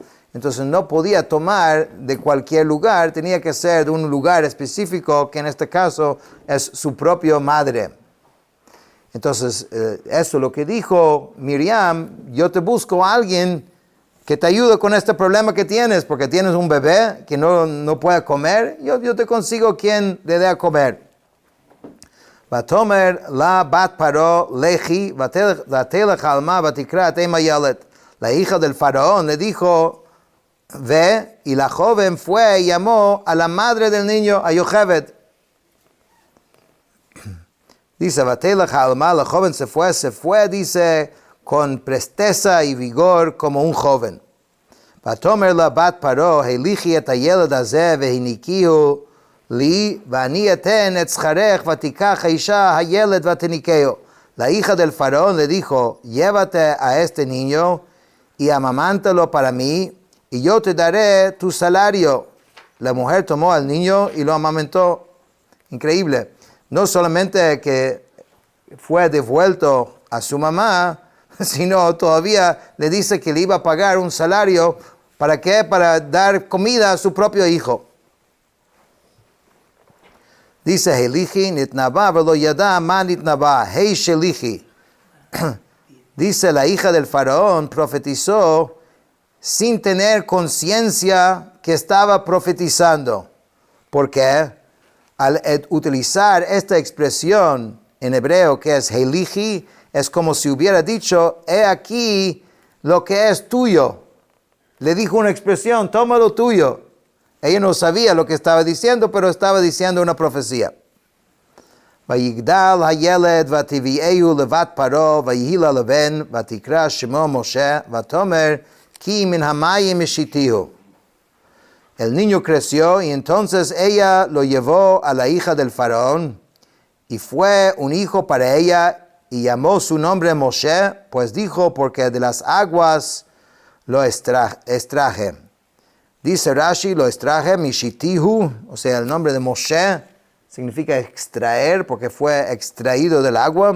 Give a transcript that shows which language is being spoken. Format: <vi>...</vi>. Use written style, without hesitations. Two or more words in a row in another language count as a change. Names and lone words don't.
<es>Entonces no podía tomar de cualquier lugar, tenía que ser de un lugar específico, que en este caso es su propia madre. Entonces, eso es lo que dijo Miriam: yo te busco a alguien que te ayude con este problema que tienes, porque tienes un bebé que no puede comer, yo te consigo quien le dé a comer.</es> <he>ותאמר לה בת פרעה לכי ותלך עלמה ותקרא תאם ילד.</he> <es>La hija del faraón le dijo: ve, y la joven fue y llamó a la madre del niño, a Yocheved. Dice,</es> <he>ותלך עלמה,</he> <es>la joven se fue, dice, con presteza y vigor como un joven.</es> <he>ותאמר לה בת פרעה, היליכי את הילד הזה והיניקהו לי ואני אתן את שכרך ותקח האשה הילד ותניקהו.</he> <es>La hija del faraón le dijo: llévate a este niño y amamántalo para mí, y yo te daré tu salario. La mujer tomó al niño y lo amamantó. Increíble. No solamente que fue devuelto a su mamá, sino todavía le dice que le iba a pagar un salario. ¿Para qué? Para dar comida a su propio hijo. Dice,</es> <he>היליכי נתנבאה ולא ידעה מה נתנבאה הא שליכי.</he> <es>Dice, la hija del faraón profetizó sin tener conciencia que estaba profetizando. ¿Por qué? Al utilizar esta expresión en hebreo que es helichi, es como si hubiera dicho: he aquí lo que es tuyo. Le dijo una expresión: toma lo tuyo. Ella no sabía lo que estaba diciendo, pero estaba diciendo una profecía.</es> <he>ויגדל הילד ותביאהו לבת פרעה ויהי לה לבן ותקרא שמו משה ותאמר כי מן המים משיתהו.</he> <es>El niño creció y entonces ella lo llevó a la hija del faraón y fue un hijo para ella y llamó su nombre Moshe, pues dijo: porque de las aguas lo extraje. Dice Rashi: lo extraje mishitihu, o sea, el nombre de Moshe significa extraer, porque fue extraído del agua.</es>